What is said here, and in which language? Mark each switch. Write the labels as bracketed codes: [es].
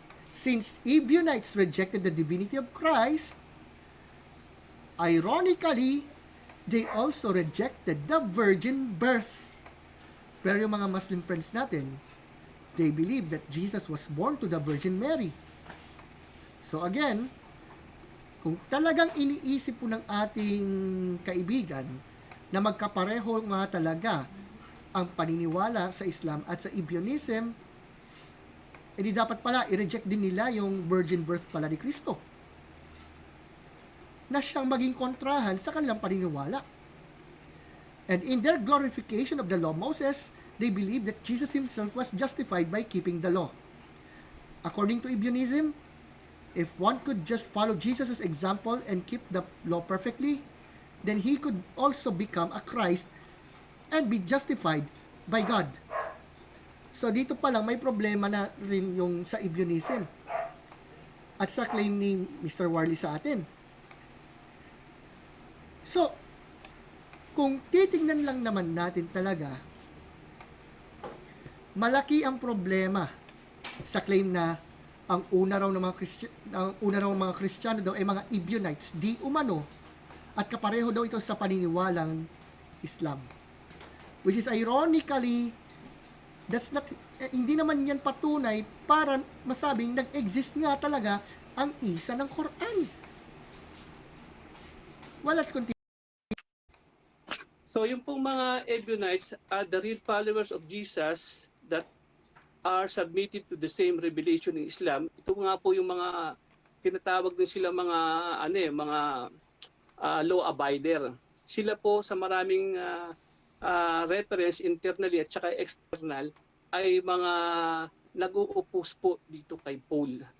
[en] Since Ebionites rejected the divinity of Christ, ironically, they also rejected the virgin birth. [tl] Pero yung mga Muslim friends natin, [en] they believe that Jesus was born to the Virgin Mary. [tl] So again, kung talagang iniisip po ng ating kaibigan na magkapareho nga talaga ang paniniwala sa Islam at sa Ebionism, edi dapat pala i-reject din nila yung virgin birth pala ni Kristo, na siyang maging kontrahan sa kanilang paniniwala. [en] And in their glorification of the law of Moses, they believe that Jesus himself was justified by keeping the law. According to Ebionism, if one could just follow Jesus' example and keep the law perfectly, then he could also become a Christ and be justified by God. [tl] So dito pa lang may problema na rin yung sa Ebionism at sa claim ni Mr. Warley sa atin. So, kung titingnan lang naman natin talaga, malaki ang problema sa claim na ang una raw ng mga Kristiyano daw ay mga Ebionites, di umano, at kapareho daw ito sa paniniwalang Islam. [en] Which is ironically, [tl] hindi naman yan patunay para masabing nag-exist nga talaga ang isa ng Quran. [en] Well, let's continue. [tl] So yung pong mga [en] Ebionites are the real followers of Jesus that are submitted to the same revelation in Islam. [tl] Ito nga po yung mga tinatawag din sila mga mga law abider. Sila po sa maraming reference internally at saka external ay mga nag-uupos po dito kay Paul.